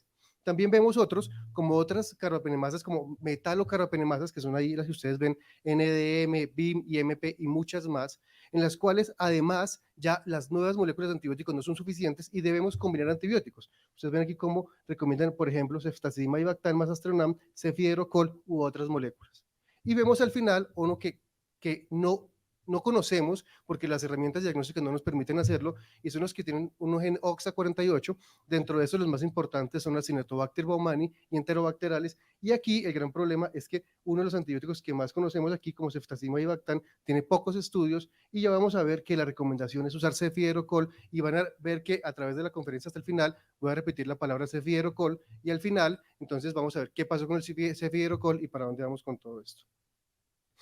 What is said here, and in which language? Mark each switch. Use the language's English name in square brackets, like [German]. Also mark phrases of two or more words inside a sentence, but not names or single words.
[Spanish] También vemos otros, como otras carbapenemasas, como metalocarbapenemasas, que son ahí las que ustedes ven, NDM, BIM, IMP y muchas más, en las cuales además ya las nuevas moléculas de antibióticos no son suficientes y debemos combinar antibióticos. Ustedes ven aquí cómo recomiendan, por ejemplo, ceftazidima y bactam, astronam, cefiderocol u otras moléculas. Y vemos al final uno que no conocemos porque las herramientas diagnósticas no nos permiten hacerlo y son los que tienen un gen OXA48. Dentro de eso los más importantes son las Acinetobacter baumannii y enterobacterales, y aquí el gran problema es que uno de los antibióticos que más conocemos aquí, como ceftazidima y bactam, tiene pocos estudios y ya vamos a ver que la recomendación es usar cefiderocol y van a ver que a través de la conferencia hasta el final voy a repetir la palabra cefiderocol y al final entonces vamos a ver qué pasó con el cefiderocol y para dónde vamos con todo esto.